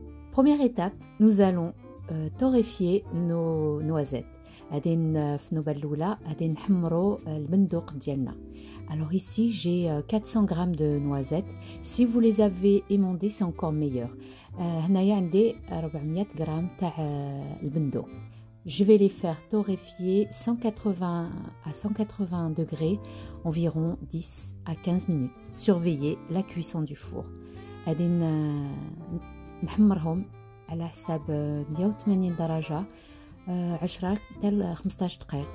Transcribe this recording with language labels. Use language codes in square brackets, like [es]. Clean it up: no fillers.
[fr] Première étape, nous allons torréfier nos noisettes. [ar] غادي في النوبه الاولى غادي نحمروا البندق ديالنا. [fr] Alors ici j'ai 400 g de noisettes. Si vous les avez émondées c'est encore meilleur. [ar] هنايا عندي 400 g تاع البندق. [fr] Je vais les faire torréfier 180 à 180 degrés environ 10 à 15 minutes. Surveillez la cuisson du four. [ar] غادي نحمرهم على حساب 180 درجة 10 حتى 15 دقيقة.